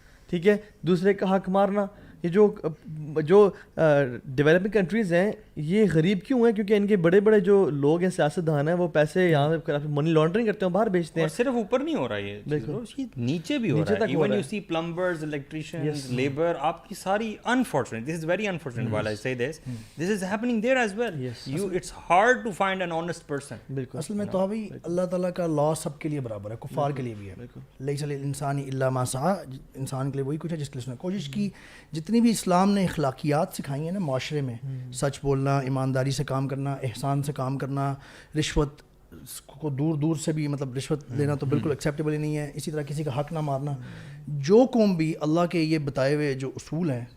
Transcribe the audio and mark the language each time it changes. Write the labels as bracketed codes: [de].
[ur] ٹھیک ہے, دوسرے کا حق مارنا. یہ جو ڈیولپنگ کنٹریز ہیں یہ غریب کیوں ہیں؟ کیونکہ ان کے بڑے بڑے جو لوگ ہیں سیاست دان ہیں, وہ پیسے یہاں پہ منی لانڈرنگ کرتے ہیں, باہر بیچتے ہیں. اور صرف اوپر نہیں ہو رہا, یہ دیکھو نیچے بھی ہو رہا ہے. [en] even you see [ur] پلمبرز, الیکٹریشینز, لیبر, آپ کی ساری unfortunate, [en] This is very unfortunate while I say this, this is happening there as well. It's hard to find an honest person. [ur] بالکل. اصل میں تو ابھی اللہ تعالیٰ کا لا سب کے لیے برابر ہے, کفار کے لیے بھی ہے. [ar] لیس للانسان الا ما سعى, [ur] انسان کے لیے وہی کچھ ہے جس کے لیے اس نے کوشش کی. جتنی بھی اسلام نے اخلاقیات سکھائی ہیں نا معاشرے میں, سچ بولنا, ایمانداری سے کام کرنا, احسان سے کام کرنا, رشوت کو دور سے بھی, مطلب رشوت لینا تو بالکل ایکسیپٹیبل ہی نہیں ہے. اسی طرح کسی کا حق نہ مارنا. جو قوم بھی اللہ کے یہ بتائے ہوئے جو اصول ہیں